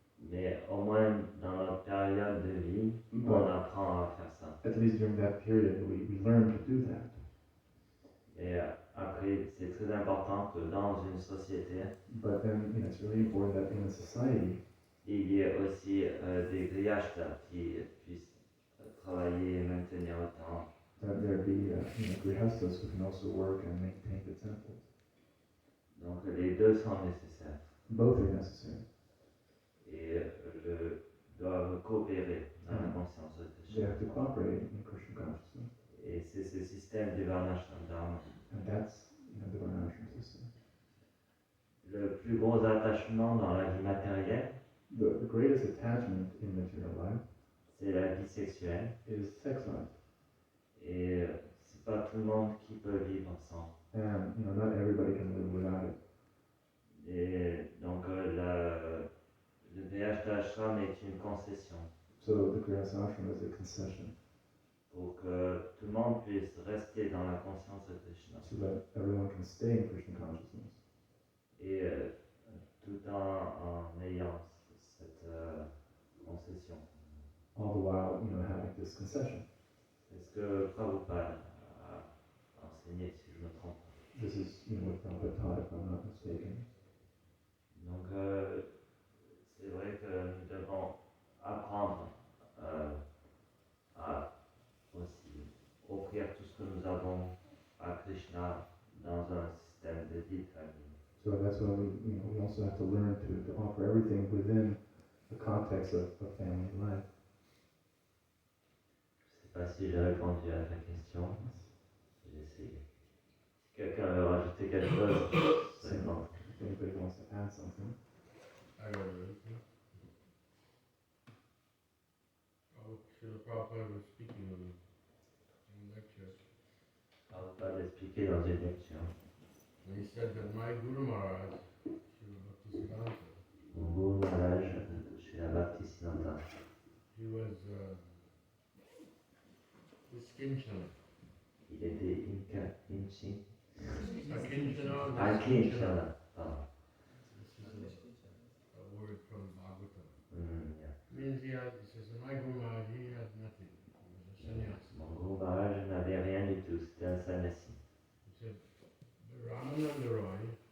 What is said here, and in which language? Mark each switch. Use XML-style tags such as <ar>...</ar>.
<fr>Mais au moins dans notre période de vie, on apprend à faire ça.</fr> <en>At least during that period, we learn to do that.</en> <fr>Et après, c'est très important que dans une société,</fr> <en>But then, it's really important that in a society,</en> <fr>il y ait aussi des grihastas qui puissent travailler et maintenir le temple.</fr> <en>that there be, grihastas who can also work and maintain the temple.</en> <fr>Donc les deux sont nécessaires</fr> <en>Both are necessary.</en> <fr>et doivent coopérer dans la conscience de</fr> <en>They</en> <fr>Krishna.</fr> <en>have to cooperate in Krishna consciousness.</en> <fr>Et c'est ce système du Varnashram Dharma.</fr> <en>And that's, the Varnashram system.</en> <fr>Le plus gros attachement dans la vie matérielle,</fr> <en>The greatest attachment in material life</en> <fr>c'est la vie sexuelle.</fr> <en>is sex life.</en> <fr>Et c'est pas tout le monde qui peut vivre sans.</fr> <en>And, not everybody can live without it.</en> <fr>Et donc le VH d'ashram est une concession</fr> <en>So the Grihastha ashram is a concession</en> <fr>pour que tout le monde puisse rester dans la conscience de Krishna.</fr> <en>so that everyone can stay in Krishna consciousness.</en> <fr>Et tout en ayant cette concession.</fr> <en>All the while, having this concession.</en> <fr>C'est ce que Prabhupada a enseigné, si je me trompe.</fr> <en>This is, what Prabhupada taught, if I'm not mistaken.</en> <fr>Donc c'est vrai que nous devons apprendre à aussi offrir tout ce que nous avons à Krishna dans un système de vie de famille.</fr> <en>So that's why we also have to learn to offer everything within the context of family life.</en> <fr>Je ne sais pas si j'ai répondu à ta question. J'ai essayé. Si quelqu'un veut rajouter quelque chose, c'est bon.</fr> <en>If anybody wants to add something. I don't know. Srila Prabhupada was speaking in lecture.</en> <fr>Prabhupada expliqué dans une lecture.</fr> <en>And he said that my Guru Maharaj, Srila Bhaktisiddhanta,</en> <fr>Mon Guru Maharaj, chez la Bhaktisiddhanta,</fr> <en>he was this Kinchana.</en> <fr>il était Inchi.</fr> <en>Kinchana.</en> <fr>Kinchana, pardon.</fr> <en>This is a word from Bhagavatam. Yeah. Means he says, my Guru Maharaj, he had nothing. He was a sannyasi.</en> <fr>Mon Guru Maharaj n'avait rien du tout, c'était un sannyasi.</fr> <en>He said, the Ramananda Roy,</en>